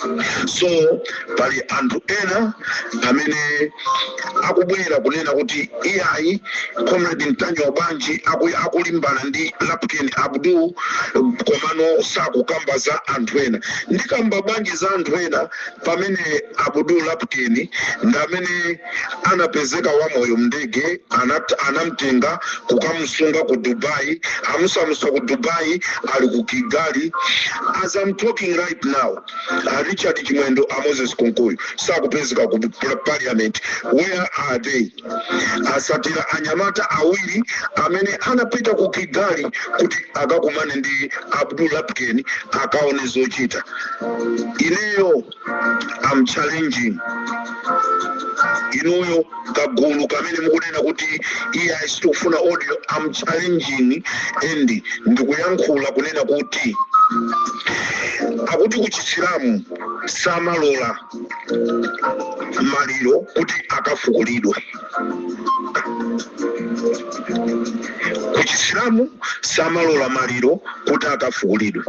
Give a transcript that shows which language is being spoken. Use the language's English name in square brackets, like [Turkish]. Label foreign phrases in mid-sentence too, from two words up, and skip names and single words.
[Nyanja] So pali anthu ena amene akubwera kunena kuti iyayi Comrade Mtanyowa Banji akulimbana ndi Lapken Abdul komano sakukamba za anthu ena. Ndikamba banji za anthu ena pamene Abdul Lapken ndamene anapezeka wamoyo mndege anamtenga kukamsunga ku Dubai, amusamusa ku Dubai, ali ku Kigali. [English] As I'm talking right now, [Nyanja] Richard Chimwendo, Moses Konkoyo sakupezeka ku parliament. [English] Where are they? [Nyanja] Asatira anyamata awiri amene anapita ku Kigali kuti akakumane ndi Abdul Lapken akaone zochita. Ineyo [English] I'm challenging [Nyanja] inuyo kagulu kamene mukunena kuti iya isitofuna audio. [English] I'm challenging and [Nyanja] ndikuyankhula kunena kuti akuti kuchisilamu samalola maliro kuti akafukulidwe. Kuchisilamu samalola maliro kuti akafukulidwe.